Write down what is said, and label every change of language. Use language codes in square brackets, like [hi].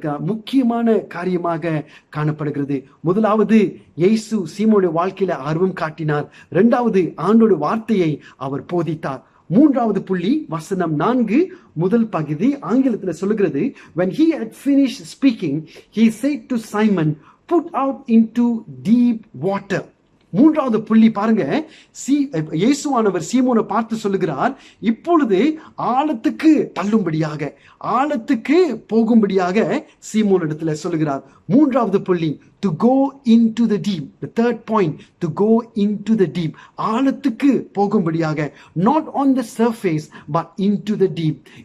[ta] முக்கியமான காரியமாக காணப்படுகிறது. முதலாவது, இயேசு சீமோனுடைய வாழ்க்கையில ஆர்வம் காட்டினார். இரண்டாவது, ஆண்டோட வார்த்தையை அவர் போதித்தார். மூன்றாவது புள்ளி, வசனம் 4 முதல் பகுதி ஆங்கிலத்தில் சொல்லுகிறது, [en] when he had finished speaking he said to Simon, put out into deep water. [ta] மூன்றாவது புள்ளி பாருங்க, இயேசுவானவர் சீமோனை பார்த்து சொல்லுகிறார், இப்பொழுது ஆழத்துக்கு தள்ளும்படியாக, ஆழத்துக்கு போகும்படியாக சீமோன் இடத்துல சொல்லுகிறார். மூன்றாவது புள்ளி, [en] to go into the deep. The third point, to go into the deep. [ta] ஆழத்துக்கு போகும்படியாக, [en] not on the surface but into the deep.